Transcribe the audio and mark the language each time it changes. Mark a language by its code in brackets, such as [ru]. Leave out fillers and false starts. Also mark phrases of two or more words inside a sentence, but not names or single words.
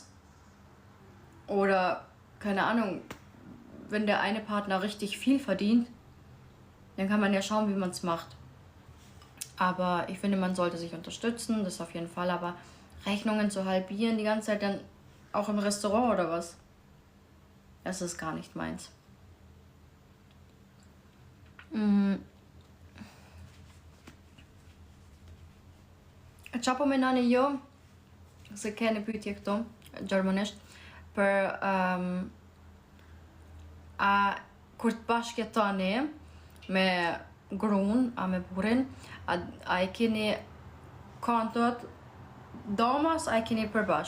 [de] Oder, keine Ahnung, wenn der eine Partner richtig viel verdient, dann kann man ja schauen, wie man es macht. Aber ich finde, man sollte sich unterstützen, das auf jeden Fall. Aber Rechnungen zu halbieren die ganze Zeit, dann auch im Restaurant oder was, das ist gar nicht meins. [sq] Qa po menani jo, se keni pyetje këtu, gjermanisht, për a kur të bashkëjetoni me gruan, a me burrin, a e keni kontot damas, a e keni përbashk?